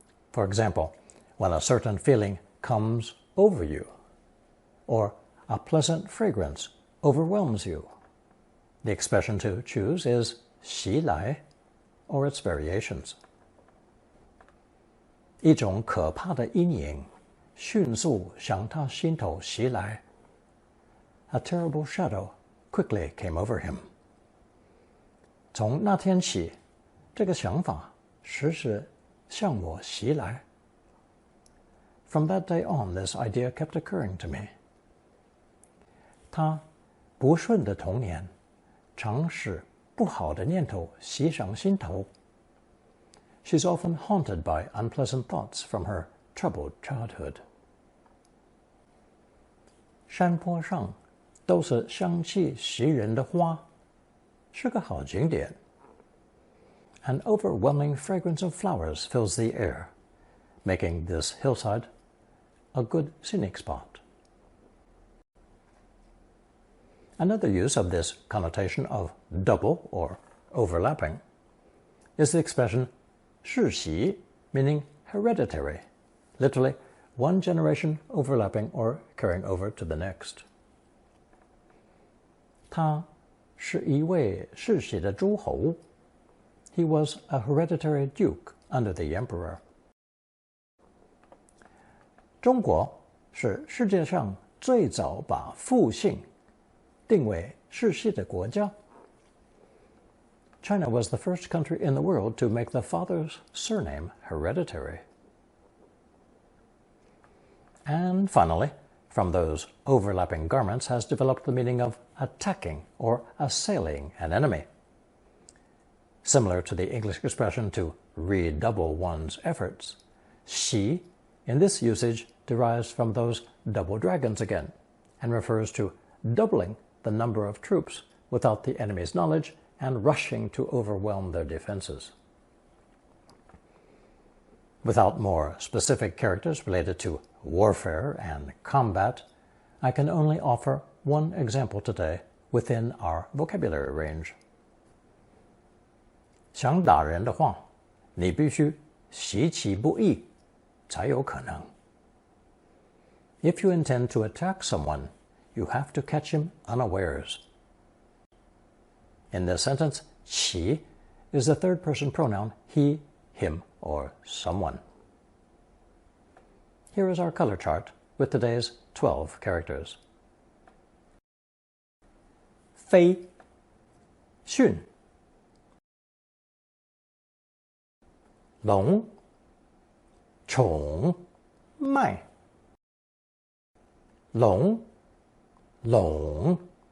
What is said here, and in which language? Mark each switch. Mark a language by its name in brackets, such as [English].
[English] For example, when a certain feeling comes over you, or a pleasant fragrance overwhelms you, the expression to choose is 袭来 or its variations. [Chinese] 一种可怕的阴影迅速向他心头袭来. [English] A terrible shadow quickly came over him. [Chinese] 从那天起，这个想法时时向我袭来. [English] From that day on, this idea kept occurring to me. [Chinese] 他不顺的童年，常使不好的念头袭上心头. [English] She's often haunted by unpleasant thoughts from her troubled childhood. [Chinese] 山坡上，都是香气袭人的花，是个好景点。 [English] An overwhelming fragrance of flowers fills the air, making this hillside a good scenic spot. Another use of this connotation of double or overlapping is the expression 世袭, meaning hereditary, literally one generation overlapping or carrying over to the next. [Chinese] 他是一位世袭的诸侯。 [English] He was a hereditary duke under the emperor. [Chinese] 中国是世界上最早把父姓定为世袭的国家。 [English] China was the first country in the world to make the father's surname hereditary. And finally, from those overlapping garments has developed the meaning of attacking or assailing an enemy. Similar to the English expression to redouble one's efforts, 袭 in this usage derives from those double dragons again and refers to doubling the number of troops without the enemy's knowledge and rushing to overwhelm their defenses. Without more specific characters related to warfare and combat, I can only offer one example today within our vocabulary range. [Chinese] 想打人的话，你必须袭其不意，才有可能。 [English] If you intend to attack someone, you have to catch him unawares. In this sentence, 其 is the third-person pronoun he, him, or someone. Here is our color chart with today's 12 characters. [Chinese] 飞迅龙宠脉龙拢